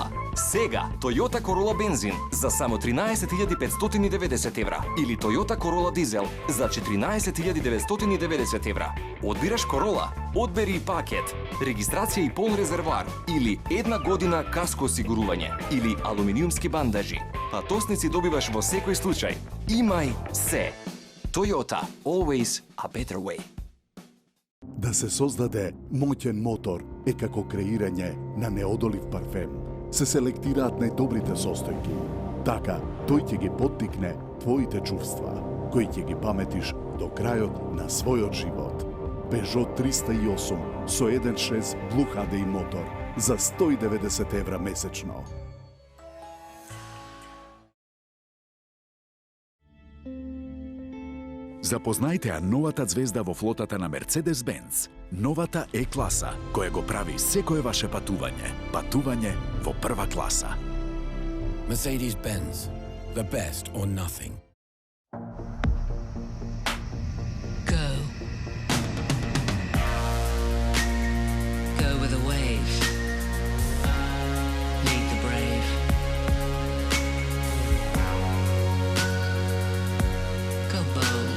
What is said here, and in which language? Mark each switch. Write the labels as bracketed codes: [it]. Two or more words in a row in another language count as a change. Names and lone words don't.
[mk] Сега Toyota Corolla бензин за само 13.590 евра или Toyota Corolla дизел за 14.990 евра. Одбираш Корола, одбери и пакет, регистрација и пол резервоар или една година каско осигурување или алуминиумски бандажи. Патосници добиваш во секој случај. Имај се. [en] Toyota, always a better way. [mk] Да се создаде моќен мотор е како креирање на неодолив парфем. Се селектираат најдобрите состојки. Така, тој ќе ги поттикне твоите чувства, кои ќе ги паметиш до крајот на својот живот. Peugeot 308 со 1.6 Blue HDI мотор за 190 евра месечно. Запознајте ја новата звезда во флотата на Mercedes-Benz. Новата Е-класа, која го прави секое ваше патување. Патување во прва класа. [en] Mercedes-Benz, the best or nothing. Go. Go with the wave. Lead the brave. Go bold.